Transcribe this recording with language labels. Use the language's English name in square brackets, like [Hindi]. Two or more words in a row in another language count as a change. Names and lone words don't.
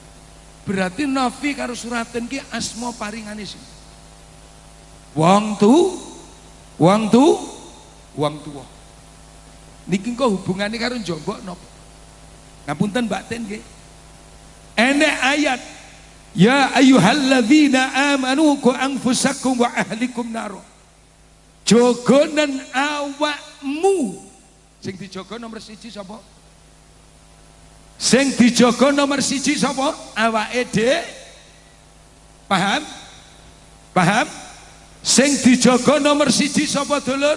[Javanese] Berarti Novi karo Suratin ki asma paringane sing wong tuwa. Niki kok hubungane karo Jombok napa? Ngapunten Mbak Ten nggih. Enek ayat [Arabic] ya ayyuhalladzina amanu qu anfusakum wa ahlikum nar. [Javanese] Jogonen awakmu. Sing dijaga nomor 1 sapa? Sing dijaga nomor 1 sapa? Awake dhewe. Paham? Paham? Sing dijaga nomor 1 sapa, Dulur?